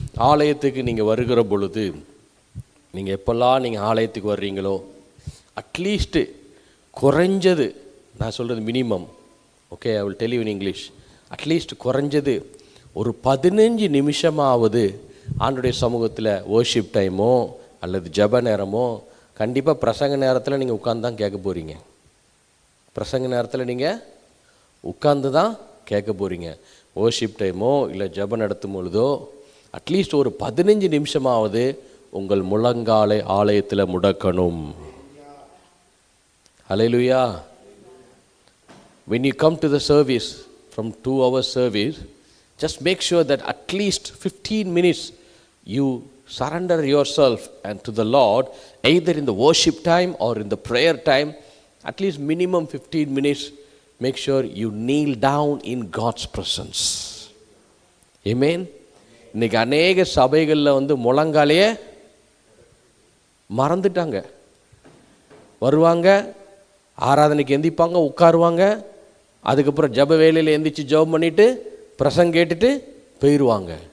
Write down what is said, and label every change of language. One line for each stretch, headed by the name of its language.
Tamil: ஆலயத்துக்கு நீங்கள் வருகிற பொழுது, நீங்கள் எப்போல்லாம் நீங்கள் ஆலயத்துக்கு வர்றீங்களோ, அட்லீஸ்ட்டு குறைஞ்சது, நான் சொல்கிறது minimum,
English: okay, I will tell you in English,
Tamil: at least குறைஞ்சது ஒரு 15 நிமிஷமாவது ஆண்டுடைய சமூகத்தில் வர்ஷிப் டைமோ அல்லது ஜப நேரமோ, கண்டிப்பாக பிரசங்க நேரத்தில் நீங்கள் உட்காந்து தான் கேட்க போகிறீங்க. பிரசங்க நேரத்தில் நீங்கள் உட்காந்து தான் கேட்க போகிறீங்க. வர்ஷிப் டைமோ இல்லை ஜபம் நடத்தும் பொழுதோ அட்லீஸ்ட் ஒரு 15 நிமிஷமாவது உங்கள் முழங்காலை ஆலயத்தில் முடக்கணும். ஹல்லேலூயா.
English: When you come to the service, from 2 hours service, just make sure that at least 15 minutes you surrender yourself and to the Lord, either in the worship time or in the prayer time. At least minimum 15 minutes. Make sure you kneel down in God's presence. Amen.
Tamil: இன்னைக்கு அநேக சபைகளில் முழங்காலையே மறந்துட்டாங்க. வருவாங்க, ஆராதனைக்கு எந்திப்பாங்க, உட்காருவாங்க, அதுக்கப்புறம் ஜப வேலையில் எந்திரிச்சு ஜபம் பண்ணிவிட்டு பிரசங்க கேட்டுட்டு போயிடுவாங்க.